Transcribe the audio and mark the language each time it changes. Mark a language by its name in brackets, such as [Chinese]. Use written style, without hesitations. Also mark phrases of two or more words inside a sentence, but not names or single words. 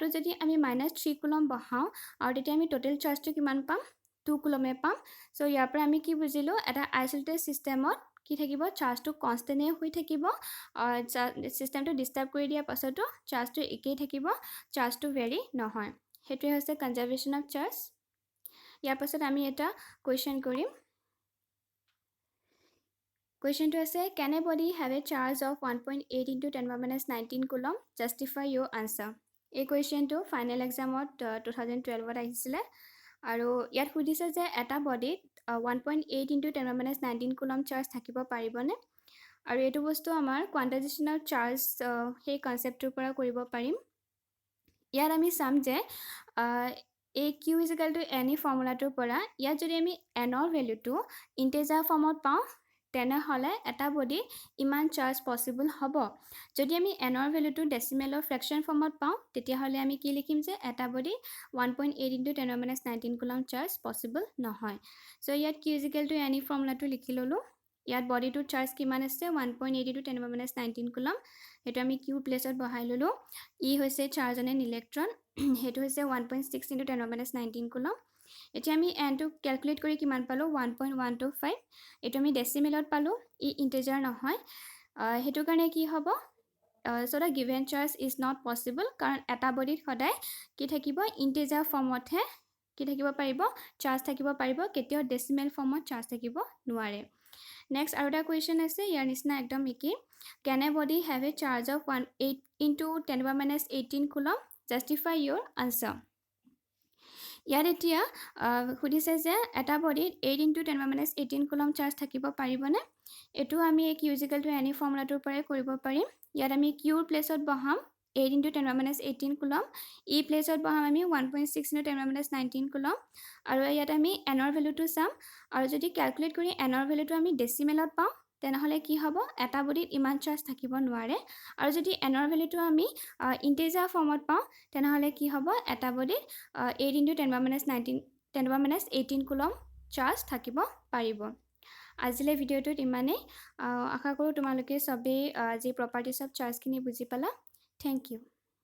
[Assamese] যদি আমি -3 কুলম বহাও আৰু তেতিয়া আমি [English] total chargeটো [Assamese] কিমান পাম 2 কুলমে পাম সো ইয়াৰ পৰা আমি কি বুজিলো এটা [English] isolated systemত [Assamese] কি থাকিব চাৰ্জটো কনস্ট্যান্ট হৈ থাকিব সিস্টেমটো ডিস্টার্ব কৰি দিয়া পাছতো চাৰ্জটো একেই থাকিব চাৰ্জটো ভেৰি নহয় হেতুই হৈছে [English] conservation of charge [Assamese] ইয়াৰ পাছত আমি এটা কোৱেশ্চন কৰিম [English] Question to say, can a body have a charge of 1.8 into 10 - 19 coulomb? Justify your answer. A question to final exam of 2012 [Assamese] আহিছিলে আৰু ইয়াত সুধিছে যে এটা বডিত 1.8 into 10 - 19 coulomb চাৰ্জ থাকিব পাৰিবনে আৰু এটো বস্তু আমাৰ [English] quantization of charge [Assamese] সেই কনসেপ্টৰ পৰা কৰিব পাৰিম ইয়াত আমি চাম যে a q = any ফৰ্মুলাটোৰ পৰা ইয়াত যদি আমি n ৰ ভ্যালুটো [English] integer formত [Assamese] পাওঁ তেনেহলে এটা বডি ইমান [English] charge possible [Assamese] হ'ব যদি আমি n ৰ ভ্যালুটো [English] decimalৰ fraction formত [Assamese] পাওঁ তেতিয়াহলে আমি কি লিখিম যে এটা বডি 1.8 into 10 - 19 কুলম [English] charge possible [Assamese] নহয় সো ইয়াত q = any ফৰ্মুলাটো লিখি ললো ইয়াত বডিটো চাৰ্জ কিমান আছে 1.8 into 10 - 19 কুলম হেতু আমি q প্লেসত বহাই ললো ই হৈছে [English] charge on an electron [Assamese] হেতু হৈছে 1.6 into 10 - 19 কুলম এতিয়া আমি n টো ক্যালকুলেট কৰি কিমান পালো 1.125 এটো আমি ডেসিমেলত পালো ই ইন্টিজাৰ নহয় হেতু কাৰণে কি হ'ব [English] so the given charge is not possible [Assamese] কাৰণ এটা বডিত সদায় কি থাকিব [English] integer formত [Assamese] হে কি থাকিব পাৰিব চাৰ্জ থাকিব পাৰিব কেতিয়াও [English] decimal formত [Assamese] চাৰ্জ থাকিব নোৱাৰে next আৰুটা কোৱেশ্চন আছে ইয়াৰ নিচিনা একদম একি [English] can a body have a charge of 1 into 10 - 18 coulomb justify your answer [Assamese] ইয়াত এতিয়া খুদিছে যে এটা বডিত 8 into 10 - 18 coulomb চাৰ্জ থাকিব পাৰিবনে এটো আমি q = any ফৰ্মুলাটোৰ পৰাই কৰিব পাৰিম ইয়াত আমি q প্লেছত বহাম 8 into 10 - 18 coulomb e প্লেছত বহাম আমি 1.6 into 10 - 19 coulomb আৰু ইয়াত আমি n ৰ ভ্যালুটো চাম আৰু যদি ক্যালকুলেট কৰি n ৰ ভ্যালুটো আমি ডেসিমেলত পাও তেনেহলে কি হ'ব এটা বডিত ইমান চাৰ্জ থাকিব নোৱাৰে আৰু যদি n ৰ ভ্যালুটো আমি [English] integer formত [Assamese] পাও তেনেহলে কি হ'ব এটা বডিত 8 into 10 - 18 coulomb চাৰ্জ থাকিব পাৰিব আজিলে ভিডিওটোত ইমানে আশা কৰো তোমালোকে সবে যি [English] properties of charge [Assamese] খিনি বুজি পালা [English] thank you